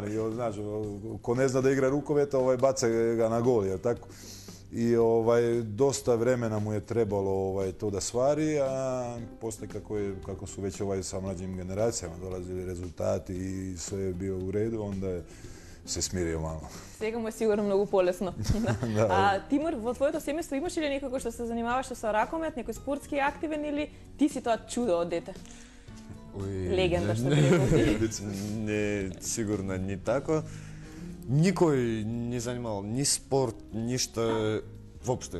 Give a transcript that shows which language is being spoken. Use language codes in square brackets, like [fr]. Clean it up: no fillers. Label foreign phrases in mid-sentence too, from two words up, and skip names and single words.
[sr] Znaš, ko ne zna da igra rukometa, baca ga na gol, jel tako? I dosta vremena mu je trebalo to da stvari, a poslije kako su već sa mlađim generacijama dolazili rezultati i sve je bio u redu, onda je se smirio malo. [mk] Сега му е сигурно многу полесно. Тимур, во твоето семејство имаш ли некој што се занимаваше со ракомет, некој спортски активен или ти си тоа чудо од дете? Легенда што би рекол. Не, сигурно не тако. Никој не занимавал ни спорт, ништо воопште.